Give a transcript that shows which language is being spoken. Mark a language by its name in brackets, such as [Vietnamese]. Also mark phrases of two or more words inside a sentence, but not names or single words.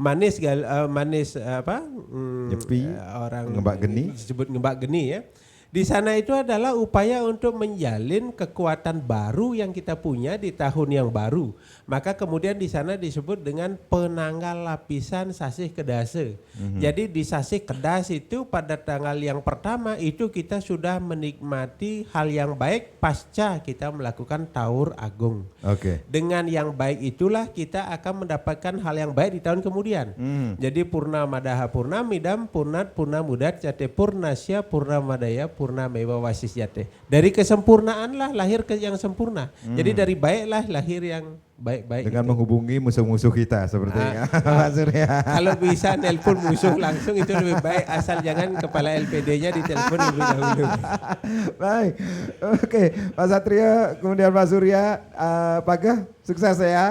[Indonesian] Nyepi, orang ngembak geni. disebut ngembak geni ya. Di sana itu adalah upaya untuk menjalin kekuatan baru yang kita punya di tahun yang baru. Maka kemudian di sana disebut dengan penanggal lapisan sasih kedase. Jadi di sasih kedas itu pada tanggal yang pertama itu kita sudah menikmati hal yang baik pasca kita melakukan taur agung. Oke. Dengan yang baik itulah kita akan mendapatkan hal yang baik di tahun kemudian. [Sanskrit] Jadi Purnamadaha Purnamidam Purnat Purnamudat Jate Purnasya Purnamadaya Purnamewa Wasisyate. [Indonesian] Dari kesempurnaan lah lahir ke yang sempurna. Jadi dari baiklah lahir yang baik-baik. Dengan itu. menghubungi musuh-musuh kita sepertinya. Pak Surya. Kalau bisa nelpon musuh langsung itu lebih baik, asal jangan kepala LPD-nya ditelepon lebih dahulu. Baik, oke Pak Satria, kemudian Pak Surya, Pak Gah, sukses ya.